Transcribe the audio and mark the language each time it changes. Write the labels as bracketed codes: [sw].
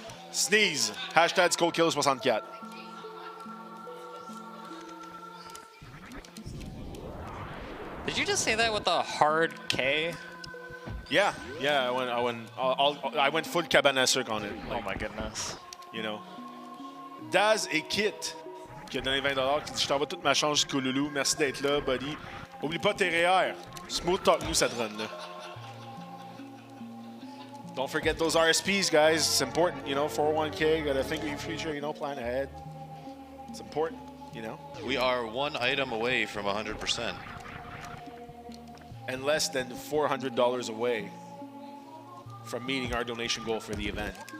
[en] Sneeze. Hashtag SkullKiller64. Did you just say that with a hard K? Yeah, I went full cabana cirque on it. Oh my goodness. You know. [fr] Daz et Kit, qui a donné $20, qui dit, je t'envoie toute ma chance jusqu'au loulou. Merci d'être là, buddy. Oublie pas tes REER. [en] Smooth talk [fr] nous cette run-là. [en] Don't forget those RSPs, guys. It's important, you know, 401k, gotta think of your future, you know, plan ahead. It's important, you know. We are 1 item away from 100%. And less than $400 away from meeting our donation goal for the event.